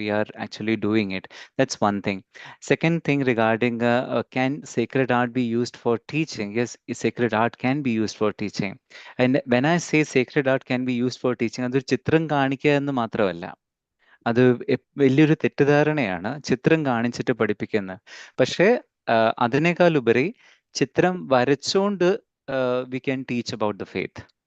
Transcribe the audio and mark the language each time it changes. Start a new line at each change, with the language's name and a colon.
English: We are actually doing it. That's one thing. Second thing regarding can sacred art be used for teaching? Yes, sacred art can be used for teaching. And when I say sacred art can be used for teaching,
Malayalam: അതൊരു ചിത്രം കാണിക്കുക എന്ന് മാത്രമല്ല. അത് വലിയൊരു തെറ്റിദ്ധാരണയാണ് ചിത്രം കാണിച്ചിട്ട് പഠിപ്പിക്കുന്നത്. പക്ഷേ അതിനേക്കാൾ ഉപരി ചിത്രം വരച്ചുകൊണ്ട്
English: we can teach about the faith.